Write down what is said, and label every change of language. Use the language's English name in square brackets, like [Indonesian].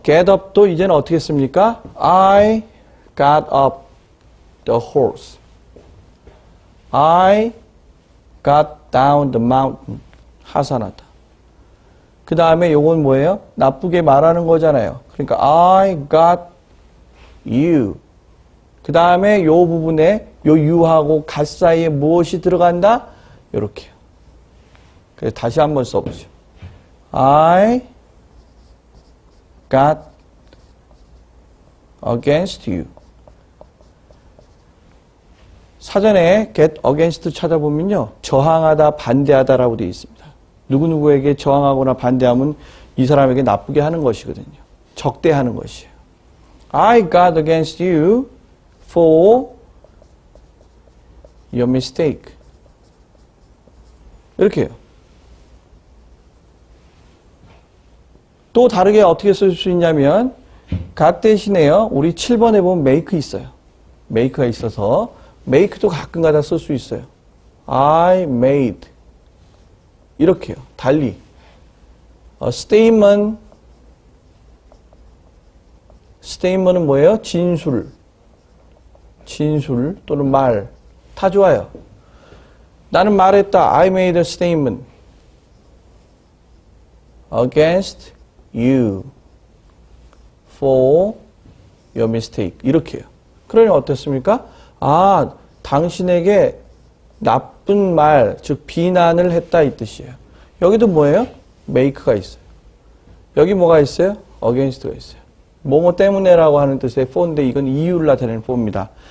[Korean] get up도 이제는 어떻게 씁니까? [English] I got up the horse. I got down the mountain. [Korean] 하산하다. 그 다음에 요건 뭐예요? 나쁘게 말하는 거잖아요. [English] 그러니까 I got you. [Korean] 그 다음에 요 부분에 요 you하고 got 사이에 무엇이 들어간다? 요렇게요. [English] 그래서 다시 한번 써보죠. I got against you. [Korean] 사전에 get against 찾아보면요. 저항하다, 반대하다라고 되어 있습니다. 누구누구에게 저항하거나 반대하면 이 사람에게 나쁘게 하는 것이거든요. 적대하는 것이에요. [English] I got against you for your mistake. [Korean] 이렇게요. 또 다르게 어떻게 쓸 수 있냐면 got 대신에요. 우리 7번에 보면 make 있어요. make가 있어서 make도 가끔가다 쓸 수 있어요. [English] I made. [Korean] 이렇게요. 달리. statement. statement은 뭐예요? 진술. 진술 또는 말. 다 좋아요. 나는 말했다. [English] I made a statement against you for your mistake. [Korean] 이렇게요. 그러니 어떻습니까? 아, 당신에게 나쁜 말, 즉 비난을 했다 이 뜻이에요. 여기도 뭐예요? make가 있어요. 여기 뭐가 있어요? against가 있어요. 뭐뭐 때문에라고 하는 뜻의 for인데 이건 이유를 나타내는 for입니다.